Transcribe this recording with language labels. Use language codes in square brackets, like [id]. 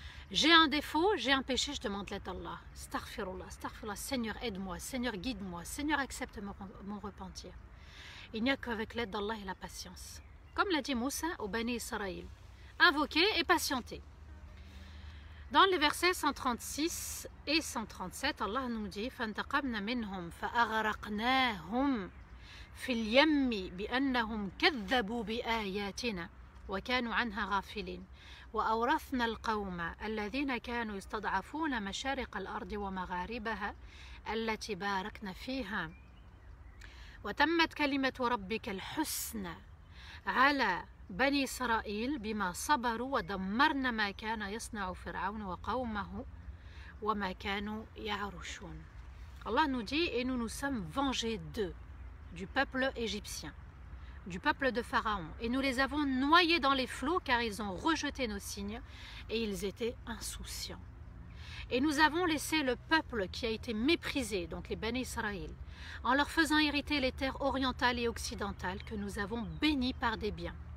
[fr] J'ai un défaut, j'ai un péché, je demande l'aide d'Allah. Astaghfirullah, astaghfirullah, Seigneur aide-moi, Seigneur guide-moi, Seigneur accepte mon repentir. Il n'y a qu'avec l'aide d'Allah et la patience. Comme l'a dit Moussa au Bani Israël, invoquer et patienter. Dans les versets 136 et 137, Allah nous dit [ar] فَانْتَقَمْنَا مِنْهُمْ فَأَغْرَقْنَاهُمْ فِي الْيَمِّ بِأَنَّهُمْ كَذَّبُوا بِآيَاتِنَا وَكَانُوا عَنْهَا غَافِلِينَ وَأَوْرَثْنَا الْقَوْمَ الَّذِينَ كَانُوا يَسْتَضْعَفُونَ مَشَارِقَ الْأَرْضِ وَمَغَارِبَهَا الَّتِي بَارَكْنَا فِيهَا وَتَمَّتْ كَلِمَةُ رَبِّكَ الْحُسْنَى على بني إسرائيل بما صبروا ودمرنا ما كان يصنع فرعون وقومه وما كانوا يعرشون. [fr] Allah nous dit, et nous nous sommes vengés d'eux, du peuple égyptien, du peuple de Pharaon, et nous les avons noyés dans les flots car ils ont rejeté nos signes et ils étaient insouciants. Et nous avons laissé le peuple qui a été méprisé, donc les Bani Israël, en leur faisant hériter les terres orientales et occidentales que nous avons bénies par des biens.